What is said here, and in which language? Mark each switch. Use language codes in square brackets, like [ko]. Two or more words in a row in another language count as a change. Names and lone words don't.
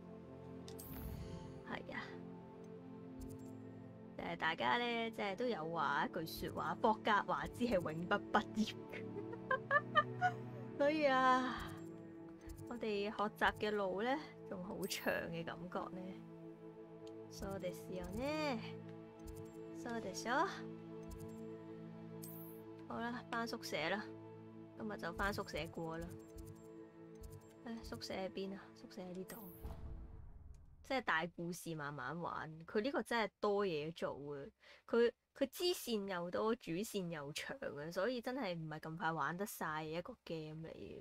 [yue] 係啊，大家咧即係都有話一句説話，霍格華茲係永不畢業嘅，所以啊，我哋學習嘅路咧仲好長嘅感覺咧。 [ja] そうですよね。そうでしょ。 [yue] 好啦，返宿舍啦。今日就返宿舍過啦。宿舍喺邊啊？宿舍喺呢度。即係大故事慢慢玩。佢呢個真係多嘢做啊！佢支線又多，主線又長啊，所以真係唔係咁快玩得晒嘅一個 game 嚟嘅。